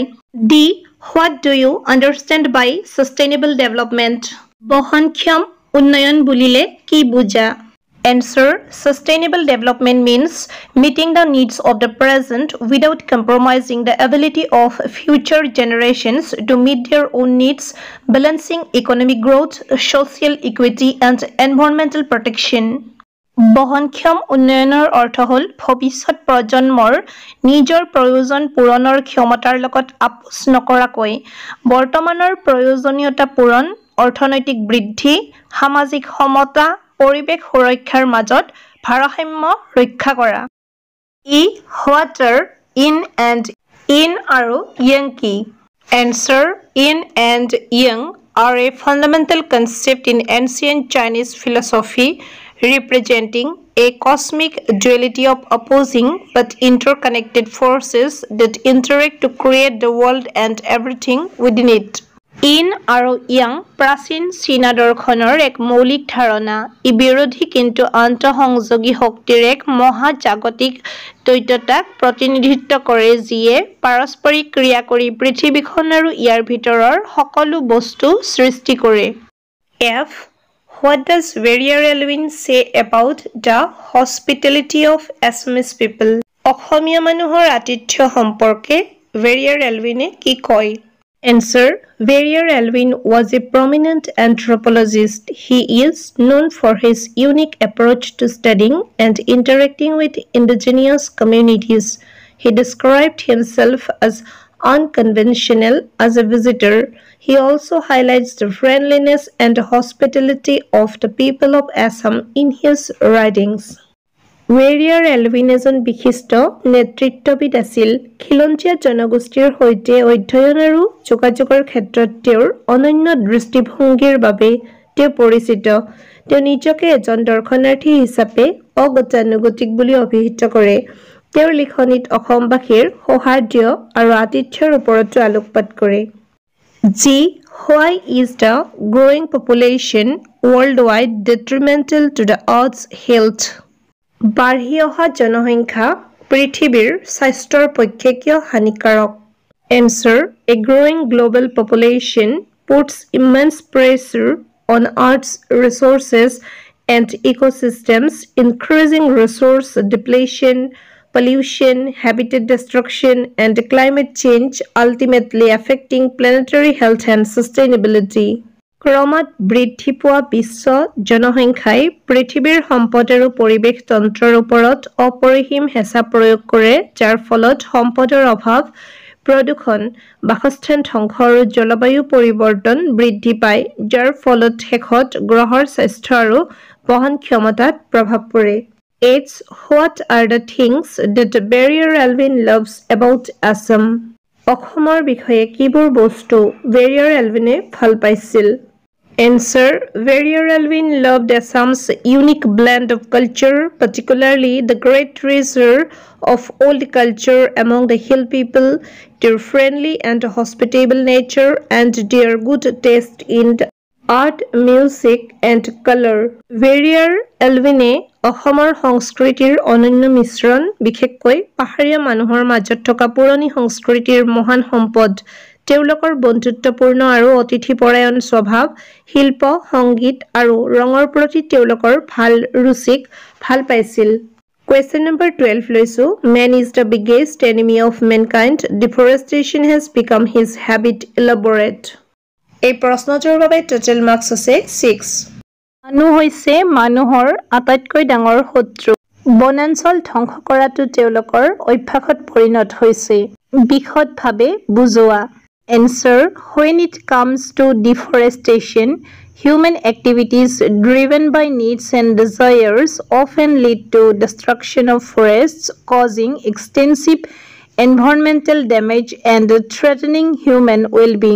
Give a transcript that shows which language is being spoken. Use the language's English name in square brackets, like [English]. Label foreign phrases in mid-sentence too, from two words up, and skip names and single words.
[English] D. What do you understand by sustainable development? [Assamese] বহনক্ষম উন্নয়ন বুলিলে কি বুজা? [English] Answer. Sustainable development means meeting the needs of the present without compromising the ability of future generations to meet their own needs, balancing economic growth, social equity, and environmental protection. [Assamese] বহনক্ষম উন্নয়নৰ অৰ্থ হ'ল ভৱিষ্যত প্ৰজন্মৰ নিজৰ প্ৰয়োজন পূৰণৰ ক্ষমতাৰ লগত আপোচ নকৰাকৈ বৰ্তমানৰ প্ৰয়োজনীয়তা পূৰণ, অৰ্থনৈতিক বৃদ্ধি, সামাজিক সমতা, পৰিৱেশ সুৰক্ষাৰ মাজত ভাৰসাম্য ৰক্ষা কৰা। ই হোৱাটাৰ ইন আৰু য়াং কি? [English] Answer: yin and yang are a fundamental concept in ancient Chinese philosophy, representing a cosmic duality of opposing but interconnected forces that interact to create the world and everything within it. [Assamese] ইন আৰু ইয়াং প্ৰাচীন চীনা দৰ্শনৰ এক মৌলিক ধাৰণা। ই বিৰোধী কিন্তু আন্তঃসংযোগী শক্তিৰ এক মহাজাগতিক দ্বৈততাক প্ৰতিনিধিত্ব কৰে যিয়ে পাৰস্পৰিক ক্ৰিয়া কৰি পৃথিৱীখন আৰু ইয়াৰ ভিতৰৰ সকলো বস্তু সৃষ্টি কৰে। [English] F. What does Warrior Alvin say about the hospitality of Assamese people? [Assamese] অসমীয়া মানুহৰ আতিথ্য সম্পৰ্কে Warrior Alvin কি কয়? [English] Answer: Warrior Alvin was a prominent anthropologist. He is known for his unique approach to studying and interacting with indigenous communities. He described himself as unconventional as a visitor. He also highlights the friendliness and hospitality of the people of Assam in his writings. [Assamese] Warrior Alvin এজন বিশিষ্ট নেতৃত্ববিদ আছিল। খিলঞ্জীয়া জনগোষ্ঠীৰ সৈতে অধ্যয়ন আৰু যোগাযোগৰ ক্ষেত্ৰত তেওঁৰ অনন্য দৃষ্টিভংগীৰ বাবে তেওঁ পৰিচিত। তেওঁ নিজকে এজন দৰ্শনাৰ্থী হিচাপে অগতানুগতিক বুলি অভিহিত কৰে। তেওঁৰ লিখনিত অসমবাসীৰ সৌহাৰ্দ্য আৰু আতিথ্যৰ ওপৰতো আলোকপাত কৰে। [English] G. Why is the growing population worldwide detrimental to the Earth's health? [Assamese] বাঢ়ি অহা জনসংখ্যা পৃথিৱীৰ স্বাস্থ্যৰ পক্ষে কিয় হানিকাৰক? [English] Answer: A growing global population puts immense pressure on Earth's resources and ecosystems, increasing resource depletion, pollution, habitat destruction, and climate change, ultimately affecting planetary health and sustainability. [Assamese] ক্ৰমাৎ বৃদ্ধি পোৱা বিশ্ব জনসংখ্যাই পৃথিৱীৰ সম্পদ আৰু পৰিৱেশ তন্ত্ৰৰ ওপৰত অপৰিসীম হেঁচা প্ৰয়োগ কৰে, যাৰ ফলত সম্পদৰ অভাৱ, প্ৰদূষণ, বাসস্থান ধ্বংস আৰু জলবায়ু পৰিৱৰ্তন বৃদ্ধি পায়, যাৰ ফলত শেষত গ্ৰহৰ স্বাস্থ্য আৰু বহন ক্ষমতাত প্ৰভাৱ পৰে। [English] It's what are the things that Warrior Alvin loves about Assam? [Assamese] অসমৰ বিষয়ে কিবোৰ বস্তু Warrior Alvin ভাল পাইছিল? [English] Answer: Warrior Alvin loved Assam's unique blend of culture, particularly the great treasure of old culture among the hill people, their friendly and hospitable nature, and their good taste in art, music, and color. [Assamese] Warrior Alvin অসমৰ সংস্কৃতিৰ অনন্য মিশ্ৰণ, বিশেষকৈ পাহাৰীয়া মানুহৰ মাজত থকা পুৰণি সংস্কৃতিৰ মহান সম্পদ, তেওঁলোকৰ বন্ধুত্বপূৰ্ণ আৰু অতিথিপৰায়ণ স্বভাৱ, শিল্প, সংগীত আৰু ৰঙৰ প্ৰতি তেওঁলোকৰ ভাল ৰুচিক ভাল পাইছিল। [English] Question number 12 লৈছো। Man is the biggest enemy of mankind. Deforestation has become his habit. Elaborate. [Assamese] এই প্ৰশ্নটোৰ বাবে [English] total marks [Assamese] আছে 6। মানুহ হৈছে মানুহৰ আটাইতকৈ ডাঙৰ শত্ৰু। বনাঞ্চল ধ্বংস কৰাটো তেওঁলোকৰ অভ্যাসত পৰিণত হৈছে। বিশদভাৱে বুজোৱা। [English] Answer: When it comes to deforestation, human activities driven by needs and desires often lead to destruction of forests, causing extensive environmental damage and threatening human well-being.